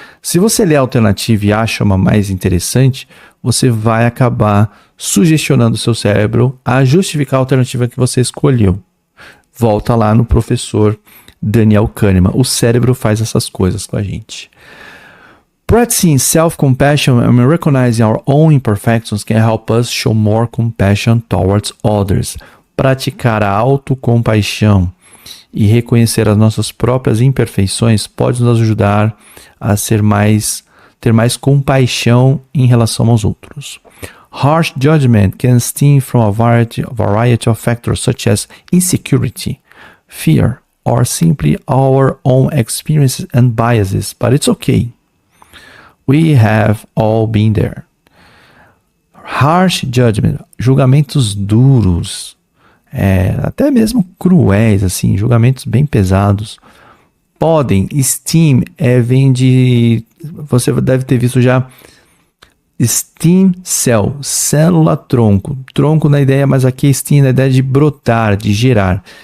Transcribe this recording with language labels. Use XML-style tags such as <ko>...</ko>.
<pt>Se você ler a alternativa e acha uma mais interessante, você vai acabar sugestionando o seu cérebro a justificar a alternativa que você escolheu. Volta lá no professor Daniel Kahneman. O cérebro faz essas coisas com a gente.</pt> <en>Practicing self-compassion and recognizing our own imperfections can help us show more compassion towards others.</en> <pt>Praticar a autocompaixão e reconhecer as nossas próprias imperfeições pode nos ajudar a ter mais compaixão em relação aos outros.</pt> <en>Harsh judgment can stem from a variety of factors such as insecurity, fear, or simply our own experiences and biases, but it's okay. We have all been there. Harsh judgment,</en> <pt>julgamentos duros, até mesmo cruéis, assim, julgamentos bem pesados. Podem, esteem, vem de, você deve ter visto já, stem cell, célula tronco, tronco na ideia, mas aqui stem na ideia de brotar, de gerar.</pt>